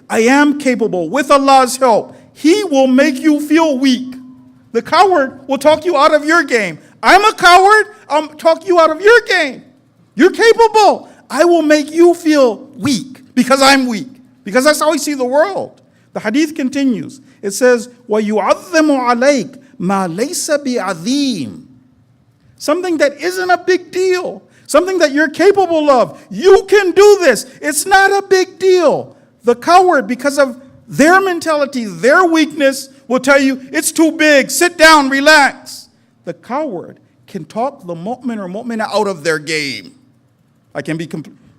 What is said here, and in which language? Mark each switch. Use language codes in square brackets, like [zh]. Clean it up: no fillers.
[en] I am capable with Allah's help. He will make you feel weak. The coward will talk you out of your game. I'm a coward. I'll talk you out of your game. You're capable. I will make you feel weak because I'm weak. Because that's how we see the world. The hadith continues. It says, [ar] وَيُعَظِّمُ عَلَيْكَ مَا لَيْسَ بِعَظِيمٍ. [en] Something that isn't a big deal. Something that you're capable of. You can do this. It's not a big deal. The coward, because of their mentality, their weakness, will tell you, it's too big, sit down, relax. The coward can talk the mu'min or mu'mina out of their game. I can be complete.